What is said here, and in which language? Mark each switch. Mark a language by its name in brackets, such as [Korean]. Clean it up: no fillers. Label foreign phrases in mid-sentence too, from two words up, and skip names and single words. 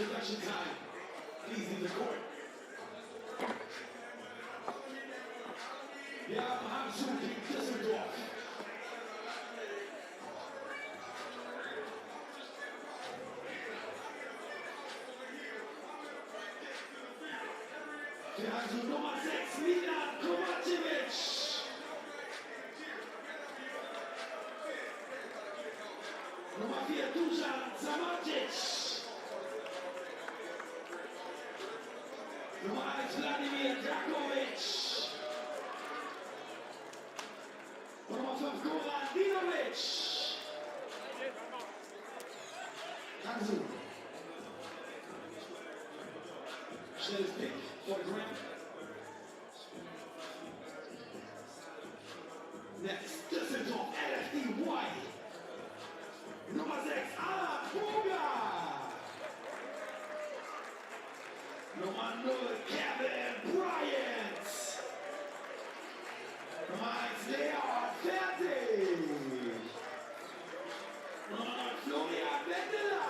[English] Question time. Please leave the court. [German] Wir haben Hangzhou gegen Dusseldorf. Für Hangzhou Nummer 6, Milan Kovacevic. Nummer 4, Dusan Samardzic. Nummer 1, Vladimir Dragovic. Nummer 5, Goran Dinovic. Hangzhou. Schnelles Pick vor der Grant. [English] Next, Dusseldorf, LFDY. [German] Nummer 6, Alan Boga. Nummer 0, Kevin Bryant. Nummer 1, Leon Fertig. Nummer 9, Florian Wendela.